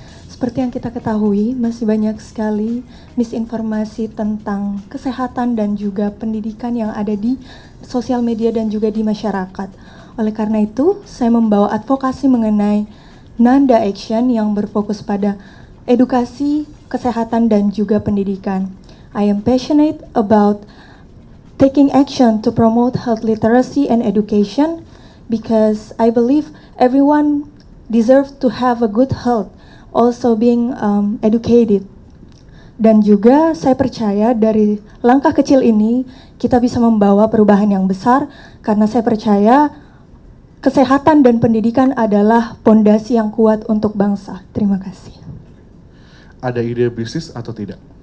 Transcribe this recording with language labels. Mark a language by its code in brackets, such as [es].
[id] Seperti yang kita ketahui, masih banyak sekali misinformasi tentang kesehatan dan juga pendidikan yang ada di sosial media dan juga di masyarakat. Oleh karena itu, saya membawa advokasi mengenai Nanda Action yang berfokus pada edukasi, kesehatan, dan juga pendidikan. [en] I am passionate about taking action to promote health literacy and education because I believe everyone deserves to have a good health, also being educated. [id] Dan juga saya percaya dari langkah kecil ini kita bisa membawa perubahan yang besar karena saya percaya kesehatan dan pendidikan adalah pondasi yang kuat untuk bangsa. Terima kasih. Ada ide bisnis atau tidak?